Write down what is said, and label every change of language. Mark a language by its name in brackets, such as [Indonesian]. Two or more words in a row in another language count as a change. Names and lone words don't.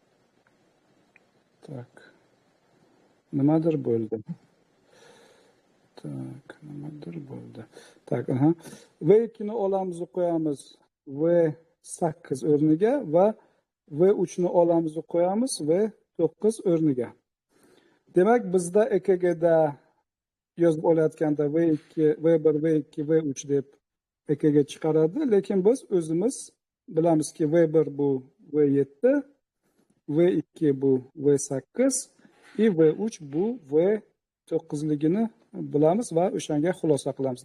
[Uzbek] nimadir bo'ldi. Tak, nimadir bo'ldi. Tak, aha. V2 ni olamiz qo'yamiz V8 o'rniga va V3 ni olamiz qo'yamiz V9 o'rniga. Demak, bizda EKGda yozib olayotganda V2, V1, V2, V3 deb EKG chiqaradi, lekin biz o'zimiz bilamizki V1 bu V7, V2 bu V8 и V3 bu V9ligini bilamiz va o'shanga xulosa qilamiz.